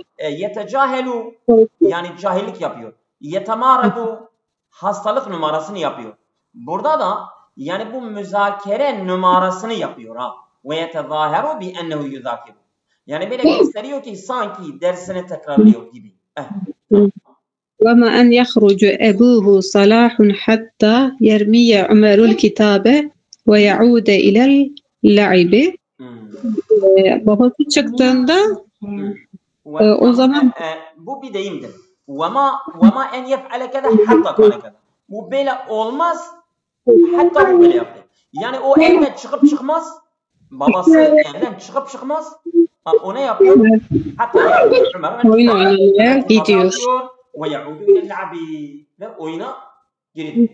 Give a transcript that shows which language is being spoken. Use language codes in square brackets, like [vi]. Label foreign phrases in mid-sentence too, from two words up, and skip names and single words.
[tr] Yetecahelu yani cahillik yapıyor. Yetemaradu hastalık numarasını yapıyor. Burada da yani bu müzakere numarasını yapıyor ha. [ar] ويتظاهر بأنه يذاكر. [tr] Yani böyle gösteriyor ki sanki dersini tekrarlıyor gibi. [ar] وَمَا أَنْ يَخْرُجُ أَبُوهُ صَلَاحٌ حَتَّى يَرْمِيَ عُمَرُ الْكِتَابَ وَيَعُودَ إِلَى الْلَعِبِ [tr] Babası çıktığında o zaman bu bir deyimdir. [ar] وَمَا أَنْ يَفْعَلَ كَذَا حَتَّى قَالَ كَذَا. [tr] Bu böyle olmaz hatta bu böyle yaptı. Yani o evden çıkıp çıkmaz. Babası evden çıkıp çıkmaz. O ne yapıyor? Hatta oyun oynamaya gidiyor. [ar] ويعود إلى اللعب [tr] ve oyuna geri